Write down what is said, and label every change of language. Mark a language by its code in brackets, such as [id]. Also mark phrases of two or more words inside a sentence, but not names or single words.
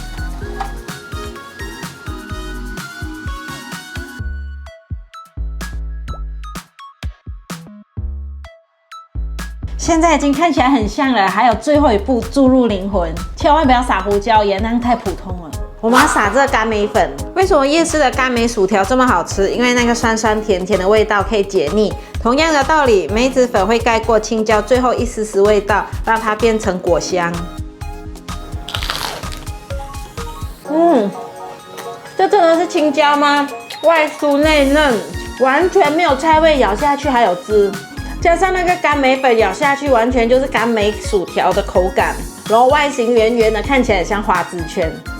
[zh] 現在已經看起來很像了，還有最後一步注入靈魂，千萬不要撒胡椒鹽，那樣太普通了。我們要撒這個甘梅粉。為什麼夜市的甘梅薯條這麼好吃？因為那個酸酸甜甜的味道可以解膩。同樣的道理，梅子粉會蓋過青椒最後一絲絲味道，讓它變成果香。這真的是青椒嗎？外酥內嫩，完全沒有菜味，咬下去還有汁。加上那個甘梅粉，咬下去完全就是甘梅薯條的口感，然後外形圓圓的，看起來很像花枝圈。